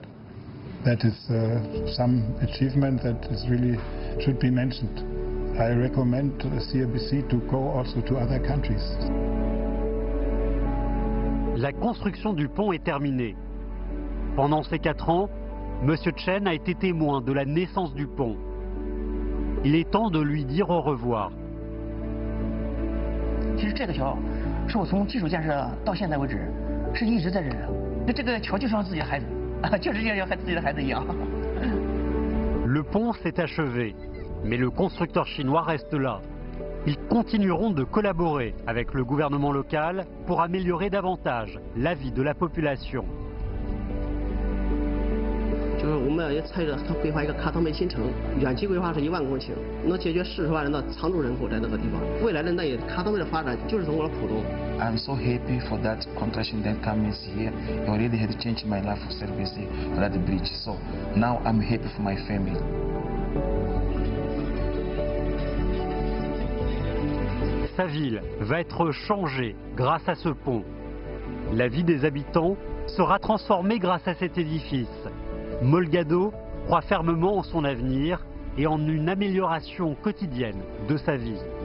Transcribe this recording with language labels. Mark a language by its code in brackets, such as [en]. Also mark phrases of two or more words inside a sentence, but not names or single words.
[en] That is some achievement that is really should be mentioned. I recommend CRBC to go also to other countries. [fr] La construction du pont est terminée. Pendant ces 4 ans, M. Chen a été témoin de la naissance du pont. Il est temps de lui dire au revoir. [zh] 其实这个桥是我从基础建设到现在为止是一直在这儿。这个桥就像自己的孩子，就是像自己的孩子一样。 [fr] Le pont s'est achevé, mais le constructeur chinois reste là. Ils continueront de collaborer avec le gouvernement local pour améliorer davantage la vie de la population. [zh] 就是我们要参与他规划一个卡汤梅新城，远期规划是1万公顷，能解决40万人的常住人口在那个地方。未来的那卡汤梅的发展就是从我的浦东。 [en] I'm so happy for that contraction that comes here. It already had changed my life for service for that bridge. So now I'm happy for my family. [fr] Sa ville va être changée grâce à ce pont. La vie des habitants sera transformée grâce à cet édifice. Molgado croit fermement en son avenir et en une amélioration quotidienne de sa vie.